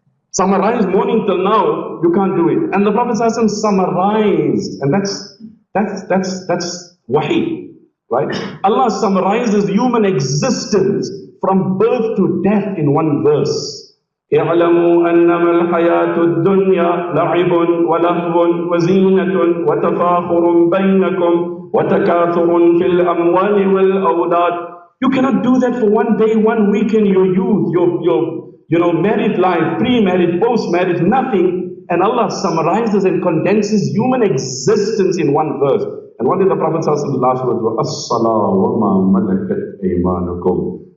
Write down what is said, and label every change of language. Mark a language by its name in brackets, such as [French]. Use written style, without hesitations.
[English] Summarize morning till now, you can't do it. And the Prophet ﷺ summarized, and that's wahi, right? Allah summarizes human existence from birth to death in one verse. [Arabic] اعلموا أنما الحياة الدنيا لعب ولهو وزينة وتفاخر بينكم وتكاثر في الأموال والأولاد. [English] You cannot do that for one day, 1 week in your youth, your married life, pre-marriage, post-marriage, nothing. And Allah summarizes and condenses human existence in one verse. And what did the Prophet say in the last words? [Arabic] As-salah wa ma malakat aymanukum.